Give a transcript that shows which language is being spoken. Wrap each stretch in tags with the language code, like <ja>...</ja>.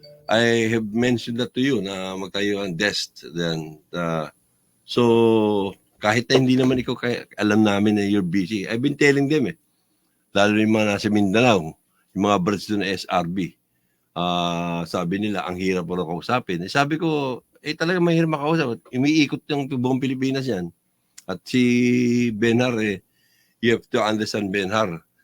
<en>I have mentioned that to you</en> <tl>na magtayo ang desk.</tl> <en>Then, so,</en> <tl>kahit na hindi naman ikaw alam namin na</tl> <en>you're busy. I've been telling them eh.</en> <tl>Lalo yung mga nasa Mindanao, yung mga brads doon na SRB. Sabi nila, ang hirap mo na kausapin. Sabi ko, talaga mahirap makausap. Umiikot yung buong Pilipinas yan. At si Benhar,</tl> <en>you have to understand Benhar.</en>